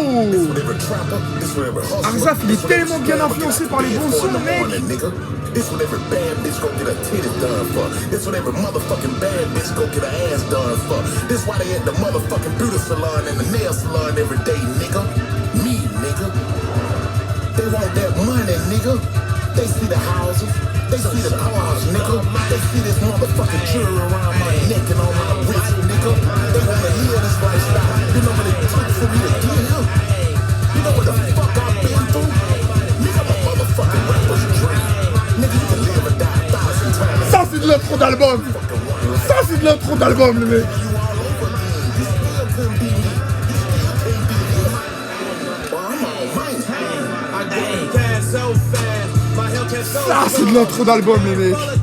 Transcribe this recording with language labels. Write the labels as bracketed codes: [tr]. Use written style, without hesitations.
[fr] Oh, Arzaf, il est tellement bien influencé par les bons sons, mec. [en] This what every bad bitch go get her titties done for. This what every motherfucking bad bitch go get her ass done for. This why they at the motherfucking beauty salon and the nail salon every day, nigga. Me, nigga. They want that money, nigga. They see the houses. They see the cars, nigga. They see this motherfucking jewelry around my neck and on my wrist, nigga. They wanna live this lifestyle. You know what it took for me to get here? You know what the fuck I've been through? Nigga, my motherfucking rapper's dream. [fr] Ça c'est de l'intro d'album. Ça c'est de l'intro d'album, le mec. Ça c'est de l'intro d'album, les mecs.